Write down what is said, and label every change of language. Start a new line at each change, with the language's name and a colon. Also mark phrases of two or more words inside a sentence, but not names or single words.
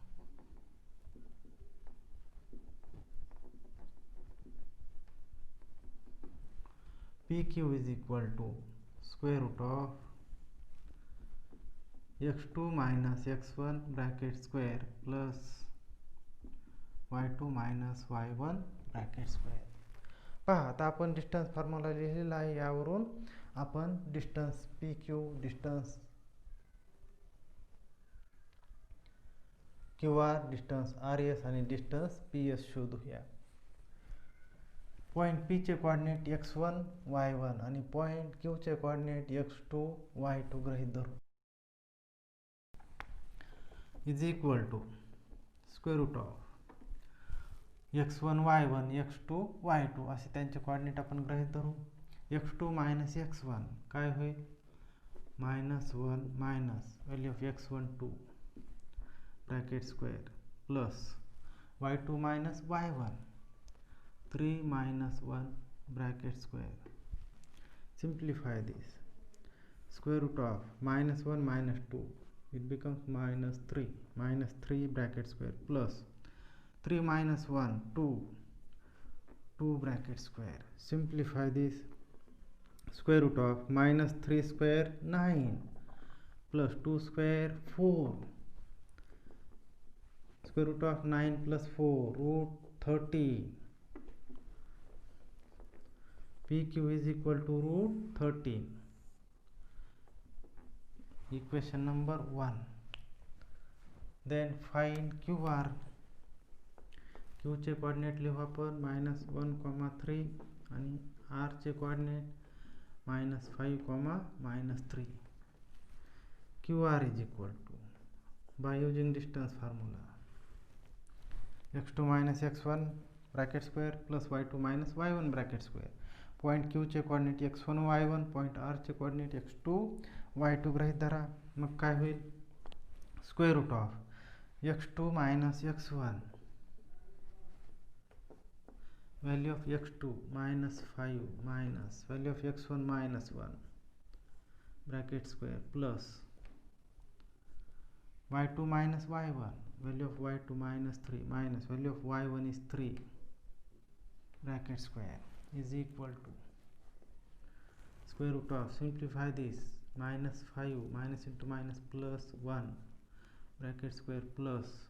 English: PQ is equal to square root of x2 minus x1 bracket square plus y2 minus y1 bracket square.
Marathi: पहा आता आपण
English: distance formula
Marathi: लिहिलेला आहे. यावरून आपण डिस्टन्स PQ, डिस्टन्स QR, डिस्टन्स RS आणि डिस्टन्स PS शोधूया. पॉईंट P चे कोऑर्डिनेट x1, y1 आणि पॉईंट Q चे कोऑर्डिनेट x2, y2 गृहीत धरू.
English: is equal to square root of x1, y1, x2, y2
Marathi: असे त्यांचे कोऑर्डिनेट आपण गृहीत धरू.
English: x2 minus x1
Marathi: काय होईल?
English: -1 minus value of x1 2 bracket square plus y2 minus y1 3 minus 1 bracket square. Simplify this. Square root of -1 minus 2, it becomes -3 bracket square plus 3 minus 1 2 bracket square. Simplify this. Square root of -3 square 9 plus 2 square 4. Square root of 9 plus 4 root 13. PQ is equal to root 13. Equation number 1. Then find QR.
Marathi: Q चे कोऑर्डिनेट लिहू आपण -1, 3 आणि R चे कोऑर्डिनेट -5, -3.
English: QR is equal to, by using distance formula, x2 minus x1 bracket square plus y2 minus y1 bracket square.
Marathi: पॉईंट Q चे कोऑर्डिनेट x1, y1, पॉईंट R चे कोऑर्डिनेट x2, y2 गृहीत धरा. मग काय होईल?
English: square root of x2 minus x1 value of x2 -5 minus value of x1 -1 bracket square plus y2 minus y1, value of y2 minus 3 minus value of y1 is 3 bracket square is equal to square root of, simplify this, minus 5 minus into minus plus 1 bracket square plus